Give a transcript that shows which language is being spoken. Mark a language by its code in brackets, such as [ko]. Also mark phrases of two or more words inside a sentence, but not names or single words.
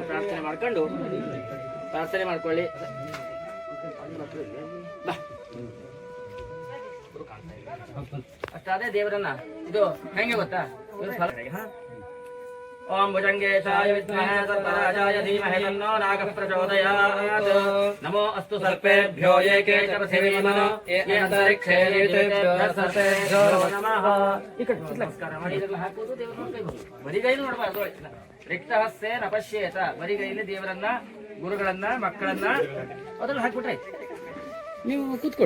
[kn] ಪ್ರಾರ್ಥನೆ ಮಾಡ್ಕೊಂಡು ಪ್ರಾರ್ಥನೆ ಮಾಡ್ಕೊಳ್ಳಿ. ಅಷ್ಟಾದ್ರೆ ದೇವರನ್ನ ಇದು ಹೆಂಗೆ ಗೊತ್ತಾ? [sa] ಓಂ ಭುಜಂಗೇಶಾಯ ವಿದ್ಮಹೇ ಸರ್ಪರಾಜಾಯ ಧೀಮಹಿ ತನ್ನೋ ನಾಗಃ ಪ್ರಚೋದಯಾತ್. ನಮೋ ಅಸ್ತು ಸರ್ಪೇಭ್ಯೋ ಏಕೆ ಚ ಪೃಥಿವೀಮನೋ ಯೇ ಅಂತರಿಕ್ಷೇ ಲಿಖಿತೇಭ್ಯಃ ಸರ್ಪೇಭ್ಯೋ ನಮಃ. [kn] ಈ ಕಡೆ ನಮಸ್ಕಾರ ಮಾಡಿ ಇದೆಲ್ಲ ಹಾಕುವುದು ದೇವರನ್ನ ಕೈ ಬರಿಗೈಲಿ ನೋಡಬಾರ್ದು. [sa] ರಿಕ್ತಹಸ್ಸೇ ನಪಶ್ಯೇತ, [kn] ಬರಿಗೈಲಿ ದೇವರನ್ನ, ಗುರುಗಳನ್ನ, ಮಕ್ಕಳನ್ನ ಅದ್ರಲ್ಲಿ ಹಾಕ್ಬಿಟ್ರೆ ನೀವು ಕೂತ್ಕೊಳ್ಳಿ.